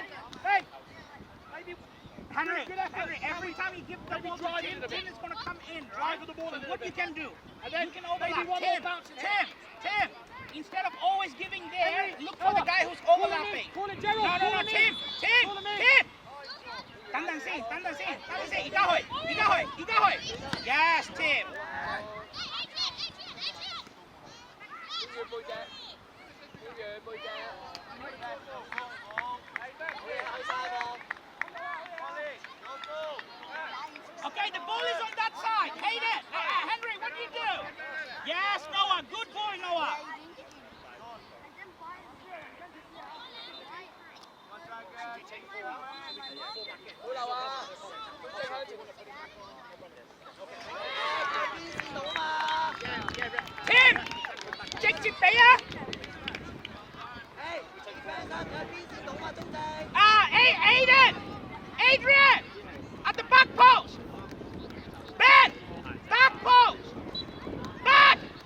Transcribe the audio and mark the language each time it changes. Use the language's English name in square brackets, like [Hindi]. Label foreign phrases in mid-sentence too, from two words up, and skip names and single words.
[English] Maybe. Henry, every time you give the ball to Tim, Tim is going to come in, right? the ball a So little what you bit. can do, And then you can overlap. maybe one more bounce in here. Tim, instead of always giving there, Henry, look for the guy who's overlapping. Call it Gerald. No, Call him in. Tim. Call him in. [Cantonese] 單等先，而家去 Yes, Tim. 好晒喎。 [English] Okay, the ball is on that side. Hayden, Henry, what do you do? Yes, Noah. Good boy, Noah. [Cantonese] 好流啊！即向前。邊線到嘛？ Tim, 直接俾啊！誒，defend 啦，睇下邊線到嘛，中正。 [English] Aiden, Adrian, at the back post. Ben, back post. Back.